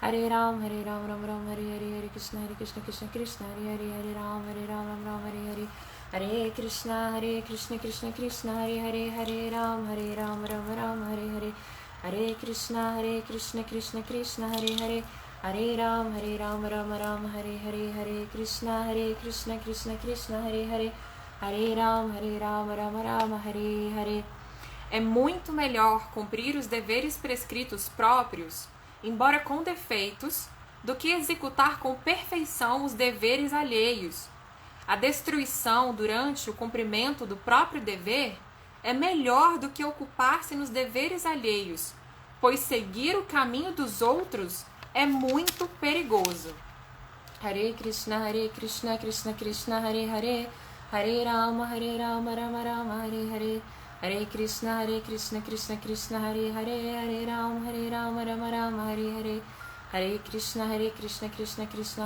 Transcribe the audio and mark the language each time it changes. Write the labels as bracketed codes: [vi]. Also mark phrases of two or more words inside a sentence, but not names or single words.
[pt] Hare Ram, Ram Ram, Hare Krishna, Krishna Krishna, Hare Ram, Ram Ram, Hare Krishna, Krishna Krishna, Hare Ram, Ram Ram, Hare Krishna, Krishna Krishna, Hare Ram, Ram Ram, Hare Krishna, Krishna Krishna, Hare Ram, Ram Ram, Hare. É muito melhor cumprir os deveres prescritos próprios, embora com defeitos, do que executar com perfeição os deveres alheios. A destruição durante o cumprimento do próprio dever é melhor do que ocupar-se nos deveres alheios, pois seguir o caminho dos outros é muito perigoso. Hare Krishna, Krishna Krishna, Hare Hare, Hare Rama, Rama Rama, Hare Hare, Hare Krishna, Krishna Krishna, Hare Hare, Hare Rama, Rama Rama, Hare Hare, Hare Krishna, Krishna Krishna,